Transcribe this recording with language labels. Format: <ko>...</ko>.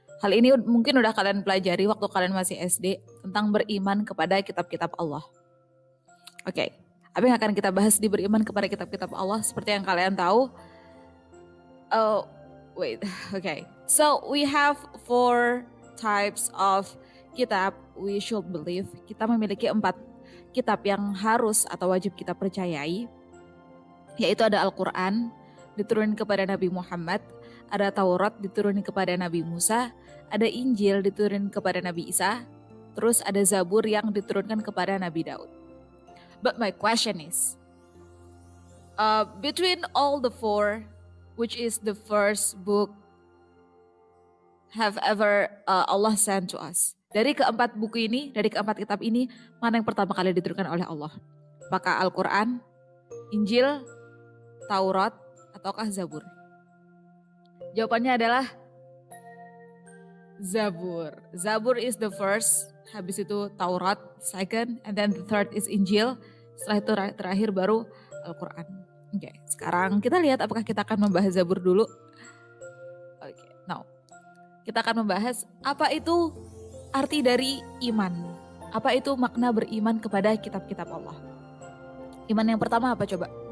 <id>Hal ini mungkin udah kalian pelajari waktu kalian masih SD tentang beriman kepada kitab-kitab Allah. Oke, apa yang akan kita bahas di beriman kepada kitab-kitab Allah? Seperti yang kalian tahu,</id> <en>oh, wait. Okay. So we have 4 types of kitab we should believe.</en> <id>Kita memiliki 4 kitab yang harus atau wajib kita percayai. Yaitu ada Al-Quran, diturunkan kepada Nabi Muhammad. Ada Taurat, diturunkan kepada Nabi Musa. Ada Injil, diturunkan kepada Nabi Isa. Terus ada Zabur yang diturunkan kepada Nabi Daud.</id> <en>But my question is, between all the 4, which is the first book have ever Allah sent to us?</en> <id>Dari keempat buku ini, dari keempat kitab ini, mana yang pertama kali diturunkan oleh Allah? Apakah Al-Quran, Injil, Taurat, ataukah Zabur? Jawabannya adalah Zabur.</id> <en>Zabur is the first,</en> <id>habis itu</id> <en>Taurat second, and then the third is Injil.</en> <id>Setelah itu terakhir baru Al-Quran. Oke, sekarang kita lihat apakah kita akan membahas Zabur dulu. Oke, now kita akan membahas apa itu arti dari iman. Apa itu makna beriman kepada kitab-kitab Allah. Iman yang pertama apa coba?</id>